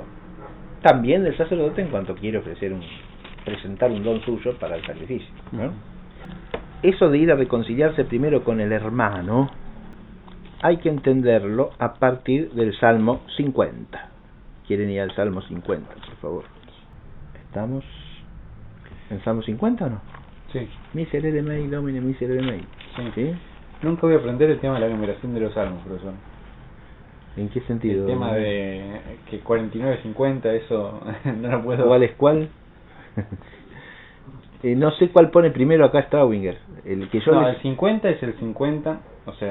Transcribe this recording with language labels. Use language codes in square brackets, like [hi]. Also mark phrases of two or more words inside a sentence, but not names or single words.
[es] También del sacerdote en cuanto quiere presentar un don suyo para el sacrificio, ¿no? Eso de ir a reconciliarse primero con el hermano, hay que entenderlo a partir del Salmo 50. ¿Quieren ir al Salmo 50, por favor? Estamos ¿En Salmo 50 o no? Sí. [la] Miserere mei, Domine, miserere mei. [es] Sí. Nunca voy a aprender el tema de la numeración de los salmos, profesor. ¿En qué sentido? El tema de que 49, 50, eso no lo puedo... ¿Cuál es cuál? No sé cuál pone primero acá Staubinger. El que yo No, les- el 50 es el 50, o sea...